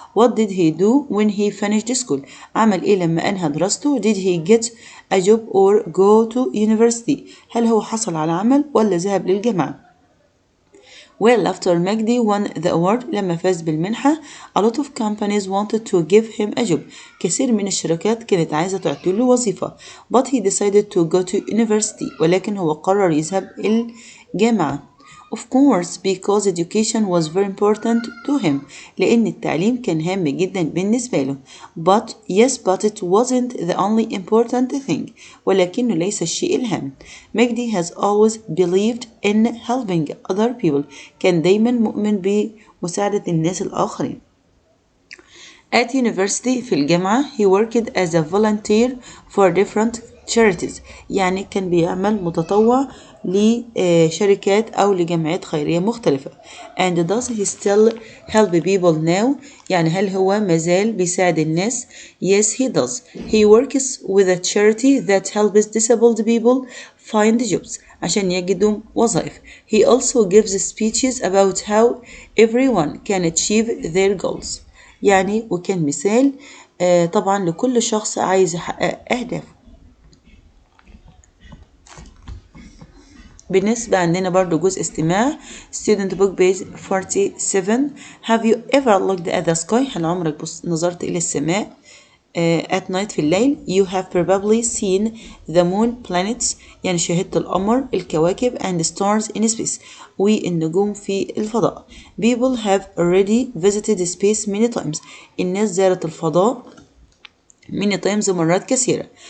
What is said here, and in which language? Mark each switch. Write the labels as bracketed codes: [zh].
[en] What did he do when he finished school? [ar] عمل إيه لما أنهى دراسته؟ [en] Did he get a job or go to university? [ar] هل هو حصل على عمل ولا ذهب للجامعة؟ [en] Well, after Magdi won the award [ar] لما فاز بالمنحة [en] a lot of companies wanted to give him a job. [ar] كثير من الشركات كانت عايزة تعطي له وظيفة. [en] But he decided to go to university. [ar] ولكن هو قرر يذهب الجامعة. [en] Of course, because education was very important to him. [ar] لأن التعليم كان هام جدا بالنسبة له. [en] But it wasn't the only important thing. [ar] ولكنه ليس الشيء الهام. [en] Magdi has always believed in helping other people. [ar] كان دايما مؤمن بمساعدة الناس الآخرين. [en] At university [ar] في الجامعة [en] he worked as a volunteer for different charities. [ar] يعني كان بيعمل متطوع لشركات أو لجمعيات خيرية مختلفة. [en] And does he still help people now? [ar] يعني هل هو مازال بيساعد الناس؟ [en] Yes, he does. He works with a charity that helps disabled people find jobs [ar] عشان يجدوا وظائف. [en] He also gives speeches about how everyone can achieve their goals. [ar] يعني وكان مثال طبعا لكل شخص عايز يحقق أهدافه. بالنسبة عندنا برضو جزء استماع [en] student book page 47. Have you ever looked at the sky? [ar] هل عمرك نظرت إلى السماء [en] at night [ar] في الليل؟ [en] You have probably seen the moon, planets [ar] يعني شاهدت القمر الكواكب [en] and stars in space [ar] والنجوم في الفضاء. [en] People have already visited space many times. [ar] الناس زارت الفضاء [en] many times [ar] مرات كثيرة.